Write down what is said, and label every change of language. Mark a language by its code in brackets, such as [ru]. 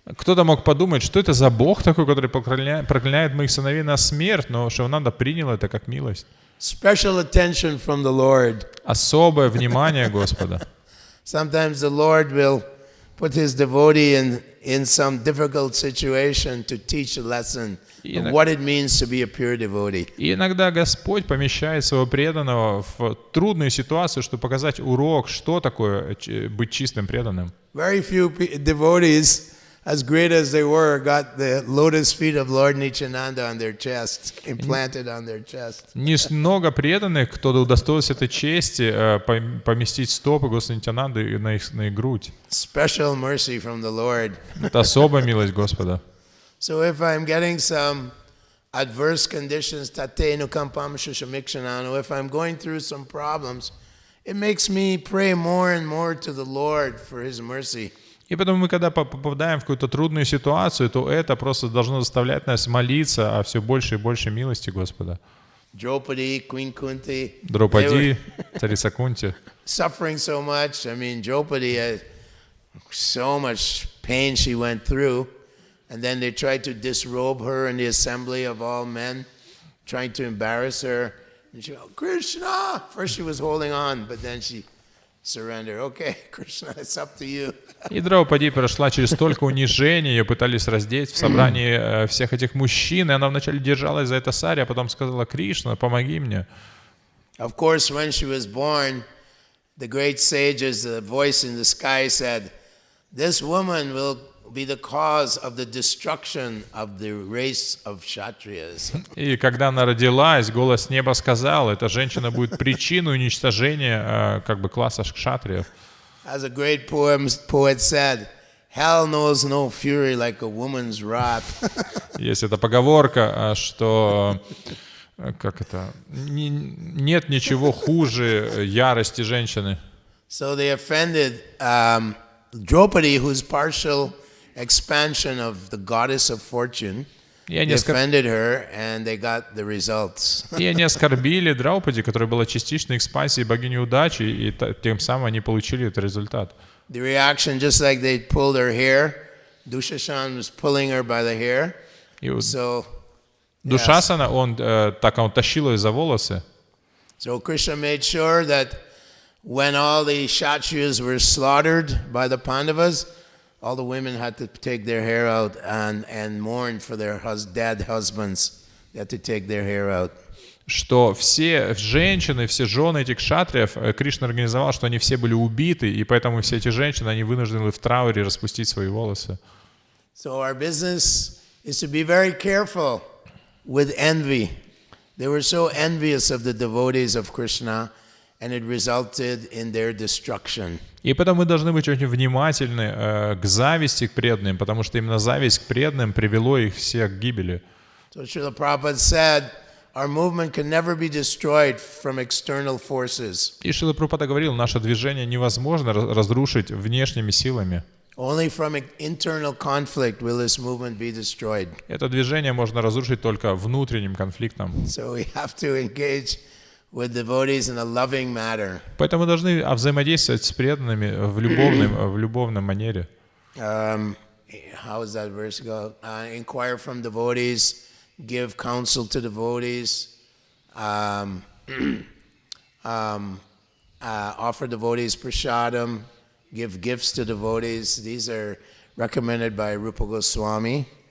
[ru] Кто-то мог подумать, что это за Бог такой, который проклиняет моих сыновей на смерть, но Шивананда принял это как милость. [en] Special attention from the Lord. [ru] Особое внимание Господа. [en] Sometimes the Lord will put his devotee in some difficult situation to teach a lesson of what it means to be a pure devotee. [ru] И иногда Господь помещает своего преданного в трудную ситуацию, чтобы показать урок, что такое быть чистым преданным. [en] Very few devotees, as great as they were, got the lotus feet of Lord Nityananda on their chest, implanted on their chest. [ru] Много преданных, кто удостоился этой чести, поместить стопы Господа Нитянанды на их грудь. [en] Special mercy from the Lord. [ru] Это особая милость Господа. [en] So if I'm getting some adverse conditions, if I'm going through some problems, it makes me pray more and more to the Lord for His mercy. [ru] И поэтому мы, когда попадаем в какую-то трудную ситуацию, то это просто должно заставлять нас молиться о все больше и больше милости Господа. [en] Draupadi, Queen Kunti, [ru] Драупади, царица Кунти. [en] Suffering so much. I mean, Draupadi had so much pain she went through, and then they tried to disrobe her in the assembly of all men, trying to embarrass her. And she went, Krishna! First she was holding on, but then she surrendered. Okay, Krishna, it's up to you. [ru] И Драупади прошла через столько унижений, ее пытались раздеть в собрании всех этих мужчин, и она вначале держалась за это сари, а потом сказала: Кришна, помоги мне. [en] Of course, when she was born, the great sages, the voice in the sky said, this woman will be the cause of the destruction of the race of Kshatriyas. [ru] И когда она родилась, голос неба сказал: эта женщина будет причиной уничтожения класса кшатриев. [en] As a great poet said, hell knows no fury like a woman's wrath. [ru] Есть эта поговорка, что нет ничего хуже ярости женщины. [en] So they offended Draupadi, who's partial expansion of the goddess of fortune. They offended her, and they got the results. [ru] И они оскорбили Драупади, которая была частичной экспансией богини удачи, и тем самым они получили этот результат. [en] The reaction, just like they pulled her hair, Dushashan was pulling her by the hair. So [ru] Душасана, он тащил ее за волосы. [en] So Krishna made sure that when all the Kshatriyas were slaughtered by the Pandavas, all the women had to take their hair out and mourn for their dead husbands. They had to take their hair out. [ru] Что все женщины, все жены этих кшатриев, Кришна организовал, что они все были убиты, и поэтому все эти женщины, они вынуждены в трауре распустить свои волосы. [en] So our business is to be very careful with envy. They were so envious of the devotees of Krishna, and it resulted in their destruction. [ru] И поэтому мы должны быть очень внимательны к зависти к преданным, потому что именно зависть к преданным привело их всех к гибели. [en] So Srila Prabhupada said, our movement can never be destroyed from external forces. [ru] И Шрила Прабхупада говорил, наше движение невозможно разрушить внешними силами. [en] Only from internal conflict will this movement be destroyed. [ru] Это движение можно разрушить только внутренним конфликтом. [en] So we have to engage with devotees in a loving manner. [ru] Поэтому мы должны взаимодействовать с преданными в любовной манере. [en] How does that verse go? Inquire from devotees, give counsel to devotees, offer devotees prasadam, give gifts to devotees. These are recommended by Rupa Goswami.